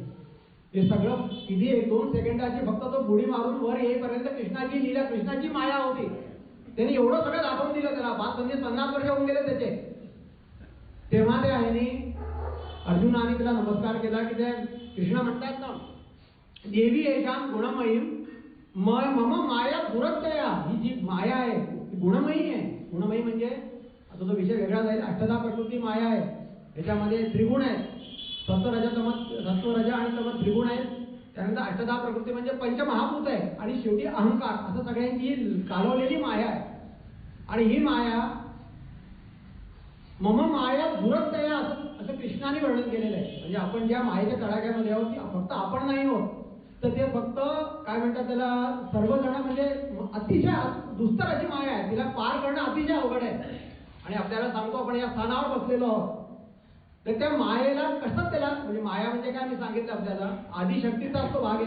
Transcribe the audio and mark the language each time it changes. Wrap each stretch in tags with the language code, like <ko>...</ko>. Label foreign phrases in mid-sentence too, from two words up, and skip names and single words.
<mr>हे सगळं किती 1-2 सेकंदाची फक्त तो बुडी मारून वर येईपर्यंत कृष्णाची लीला, कृष्णाची माया होती. त्यांनी एवढं सगळं दाखवून दिलं त्याला. 50 वर्ष होऊन गेले त्याचे. तेव्हा ते आहे अर्जुनाने त्याला नमस्कार केला की ते कृष्ण म्हणतात ना,</mr> <sa>देवी येशान गुणमयी मम माया दुरत्तया.</sa> <mr>ही जी माया आहे गुणमयी आहे. गुणमयी म्हणजे आता तो विषय वेगळा जाईल. अष्टधा प्रकृती माया आहे. याच्यामध्ये त्रिगुण आहेत, सत्व रज आणि तम त्रिगुण आहेत. त्यानंतर अष्टधा प्रकृती म्हणजे पंचमहाभूत आहे आणि शेवटी अहंकार, असं सगळ्यांची कालवलेली माया आहे. आणि ही माया</mr> <sa>मम माया दुरत्तया</sa> <mr>असं कृष्णाने वर्णन केलेलं आहे. म्हणजे आपण ज्या मायेच्या तडाख्यामध्ये आहोत ती फक्त आपण नाही होत, तर ते फक्त काय म्हणतात त्याला सर्वजण म्हणजे अतिशय दुस्तर अशी माया आहे. तिला पार करणं अतिशय अवघड आहे. आणि आपल्याला सांगतो आपण या स्थानावर बसलेलो आहोत, तर त्या मायेला कसं त्याला म्हणजे माया म्हणजे काय मी सांगितलं आपल्याला, आदिशक्तीचाच तो भाग आहे.</mr>